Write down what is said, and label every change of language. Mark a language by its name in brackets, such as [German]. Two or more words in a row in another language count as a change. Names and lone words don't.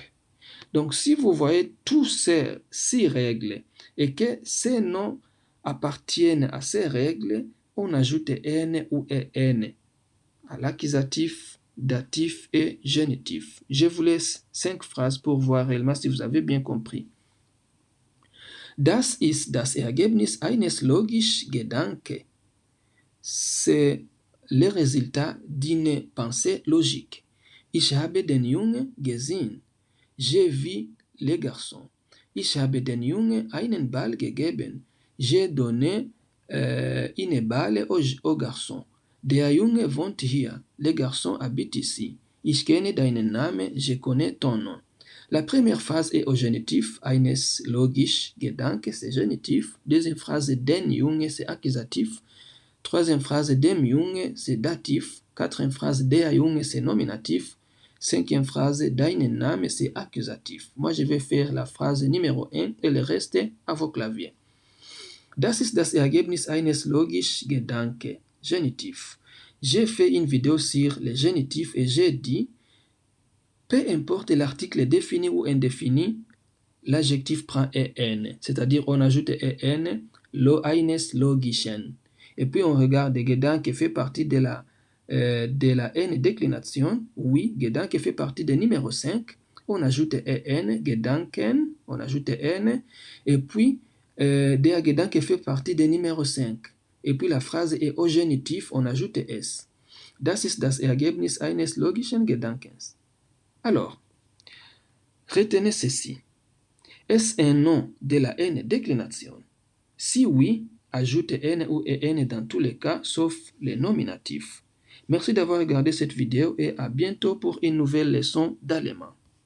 [French] Donc, si vous voyez tous ces 6 règles et que ces noms appartiennent à ces règles, on ajoute N ou EN à l'accusatif, datif et génitif. Je vous laisse 5 phrases pour voir réellement si vous avez bien compris. [German] Das ist das Ergebnis eines logischen Gedanke. [French] C'est le résultat d'une pensée logique. [German] Ich habe den Jungen gesehen. [French] J'ai vu les garçons. [German] Ich habe den Jungen einen Ball gegeben. [French] J'ai donné une balle au garçon. [German] Der Junge wohnt hier. [French] Le garçon habite ici. [German] Ich kenne deinen Namen. [French] Je connais ton nom. La première phrase est au génitif. [German] Eines logisch Gedanke, [French] c'est génitif. Deuxième phrase, [German] den Junge, [French] c'est accusatif. Troisième phrase, [German] dem Junge, [French] c'est datif. Quatrième phrase, [German] der Junge, [French] c'est nominatif. Cinquième phrase, [German] deinen Namen, [French] c'est accusatif. Moi, je vais faire la phrase numéro 1 et le reste à vos claviers. [German] Das ist das Ergebnis eines logischen Gedanke. [French] Génitif. J'ai fait une vidéo sur le génitif et j'ai dit, peu importe l'article défini ou indéfini, l'adjectif prend EN, c'est-à-dire on ajoute EN, [German] eines logischen. [French] Et puis on regarde Gedanke fait partie de la de la n déclination, oui, Gedanke fait partie du numéro 5. On ajoute en, Gedanken, on ajoute n, et puis [German] der Gedanke [French] fait partie du numéro 5. Et puis la phrase est au génitif, on ajoute s. [German] Das ist das Ergebnis eines logischen Gedankens. [French] Alors, retenez ceci. Est-ce un nom de la n déclination? Si oui, ajoute n ou en dans tous les cas, sauf les nominatifs. Merci d'avoir regardé cette vidéo et à bientôt pour une nouvelle leçon d'allemand.